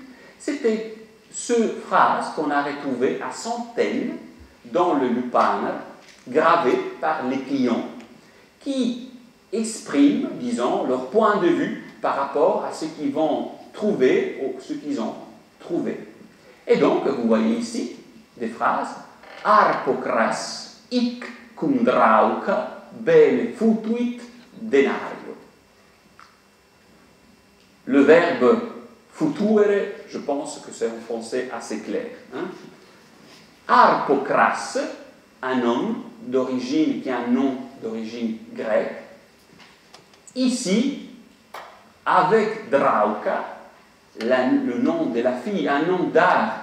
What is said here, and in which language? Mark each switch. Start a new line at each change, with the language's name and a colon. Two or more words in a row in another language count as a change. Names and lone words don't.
French: C'était ce phrase qu'on a retrouvé à centaines dans le Lupaner, gravé par les clients, qui expriment, disons, leur point de vue par rapport à ce qu'ils vont trouver ou ce qu'ils ont trouvé. Et donc, vous voyez ici des phrases Arpocras
Latin: hic cum drauca bene futuit denario.
French: Le verbe future, je pense que c'est en français assez clair. Hein? Arpocras, un homme d'origine, qui est un nom d'origine grecque. Ici, avec Drauca, le nom de la fille, un nom d'art.